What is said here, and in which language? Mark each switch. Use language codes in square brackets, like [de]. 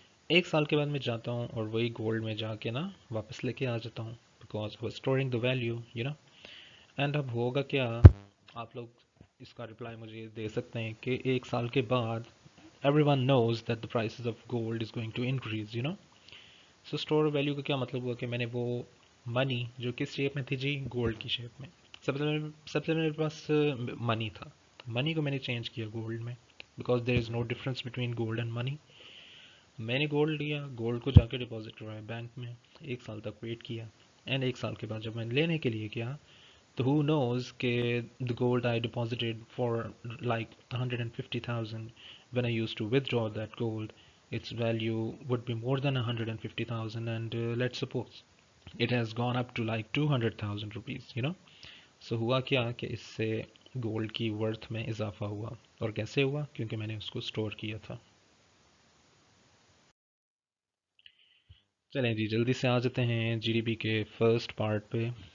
[ur] 1 سال کے بعد میں جاتا ہوں اور وہی گولڈ میں جا کے نا واپس لے کے آ جاتا ہوں, بیکاز وہ اسٹورنگ دا ویلیو اینڈ اب ہوگا کیا, آپ لوگ اس کا رپلائی مجھے دے سکتے ہیں کہ 1 سال کے بعد [en] everyone knows that the prices of gold is going to increase. [ur] So store value کا کیا مطلب ہوا کہ میں نے وہ منی جو کس شیپ میں تھی جی, گولڈ کی شیپ میں. سب سے میرے پاس منی تھا, منی کو میں نے چینج کیا گولڈ میں, [en] Because there is no difference between gold and money. [ur] میں نے گولڈ لیا, گولڈ کو جا کے ڈپازٹ کروایا بینک میں, 1 سال تک ویٹ کیا, اینڈ 1 سال کے بعد جب میں لینے کے لیے گیا تو [en] who knows کہ the gold I deposited for like 150,000, when I used to withdraw that gold, its value would be more than 150,000, and let's suppose it has gone up to like 200,000 rupees. [ur] So ہوا کیا کہ اس سے gold کی worth میں اضافہ ہوا. اور کیسے ہوا؟ کیونکہ میں نے اس کو اسٹور کیا تھا. چلیں جی جلدی سے آ جاتے ہیں جی ڈی پی کے فرسٹ پارٹ پہ.